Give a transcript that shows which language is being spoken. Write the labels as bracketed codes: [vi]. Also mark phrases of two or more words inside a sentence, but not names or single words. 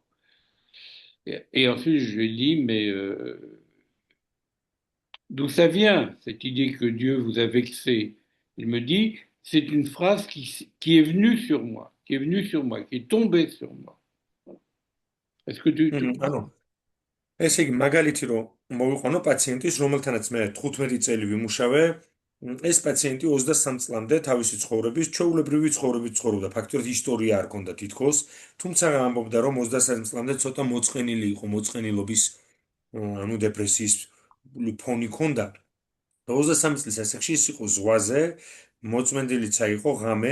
[fr] Et ensuite, je lui ai dit, mais d'où ça vient, cette idée que Dieu vous a vexé? Il me dit, c'est une phrase qui est venue sur moi, qui est tombée sur moi. Est-ce que tu... [ka] ესე იგი მაგალითი რომ მოვიყვანო პაციენტის რომელთანაც მე 15 წელი ვიმუშავე ეს პაციენტი 23 წლამდე თავისი ცხოვრების ჩვეულებრივი ცხოვრებით ცხოვრობდა ფაქტობრივად ისტორია არ ჰქონდა თითქოს თუმცა ამბობდა რომ 23 წლამდე ცოტა მოწყენილი იყო მოწყენილობის ანუ დეპრესიის ფონი ჰქონდა 23 წლის ასაკში ის იყო ზღვაზე მოწმენდილიცა იყო ღამე